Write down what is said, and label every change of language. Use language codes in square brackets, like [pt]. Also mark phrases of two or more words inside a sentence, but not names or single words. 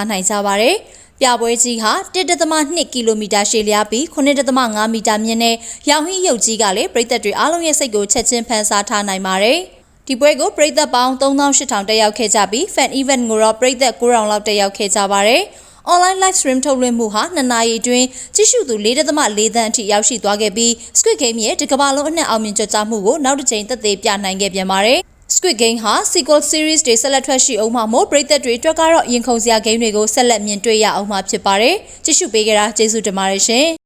[my] နိုင်ကြပါတယ်။ပြပွဲကြီးဟာ1.2 ကီလိုမီတာရှည်လျားပြီး9.5 မီတာမြင့်တဲ့ရောင်ဟင်းရုပ်ကြီးကလည်းပြည်သက်တွေအားလုံးရဲ့စိတ်ကို ချက်ချင်းဖန်ဆားထားနိုင်ပါတယ်။ဒီပွဲကိုပြည်သက်ပေါင်း3800တက်ရောက်ခဲ့ကြပြီး Fan Event ကိုတော့ပြည်သက်9000လောက်တက်ရောက်ခဲ့ကြပါတယ်။ [en] Online live stream [my] ထုတ်လွှင့်မှုဟာ2နာရီအတွင်းကြည့်ရှုသူ4.4 သန်းအထိရောက်ရှိသွားခဲ့ပြီး Squid Game ရဲ့ဒီကမ္ဘာလုံးအနှံ့အောင်မြင်ကြွကြမှုကိုနောက်တစ်ကြိမ်သက်သေပြနိုင်ခဲ့ပြန်ပါတယ်။ Squid Game ဟာ [en] sequel series [my] တွေဆက်လက်ထွက်ရှိအောင်မှာမို့ပြည်သက်တွေအတွက်ကတော့ရင်ခုန်စရာ game တွေကိုဆက်လက်မြင်တွေ့ရအောင်မှာဖြစ်ပါတယ်။ကြည့်ရှုပေးကြတာကျေးဇူးတင်ပါတယ်ရှင်။